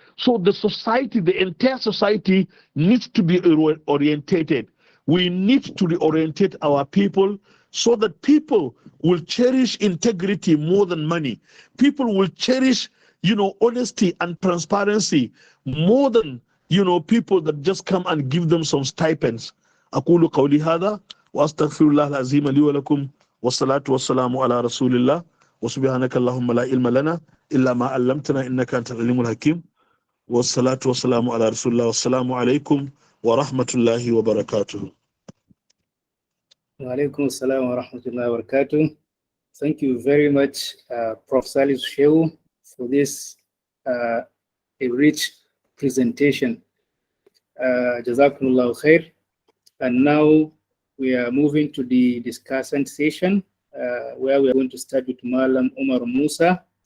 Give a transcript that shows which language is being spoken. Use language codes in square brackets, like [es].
[en] So the society, the entire society needs to be orientated. We need to reorientate our people so that people will cherish integrity more than money. People will cherish, honesty and transparency more than, people that just come and give them some stipends. [ar] أقول قولي هذا وأستغفر الله العظيم لي ولكم والصلاة والسلام على رسول الله وسبحانك اللهم لا علم لنا إلا ما علمتنا إنك أنت العليم الحكيم والصلاة والسلام على رسول الله والسلام عليكم ورحمة الله وبركاته. Wa alaikum assalam wa rahmatullahi wa barakatuh. [en] Thank you very much, Prof. Salih Shehu, for this a rich presentation. [ar] Jazakumullahu khair. [en] And now we are moving to the discussion session, where we are going to start with Malam Umar Musa.